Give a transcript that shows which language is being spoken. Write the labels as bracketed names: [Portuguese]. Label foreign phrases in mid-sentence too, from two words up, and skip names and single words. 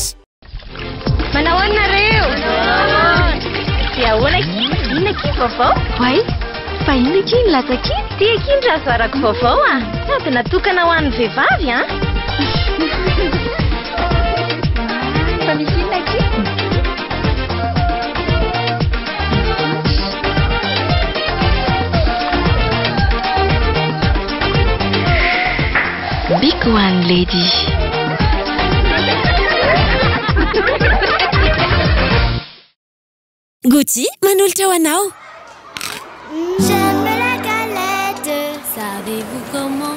[Malagasy] Manao nareo? Dia ahoana inona kiny vaovao? Way, fa inona kiny latsakiny? Tia kiny raha zarako vaovao ah. Sady natokana ho an'ny vehivavy ah. Fa misy inona kiny? [English] Big one, lady. [Malagasy] Gucci, manolotra ho anao. [French] J'aime la galette, savez-vous comment?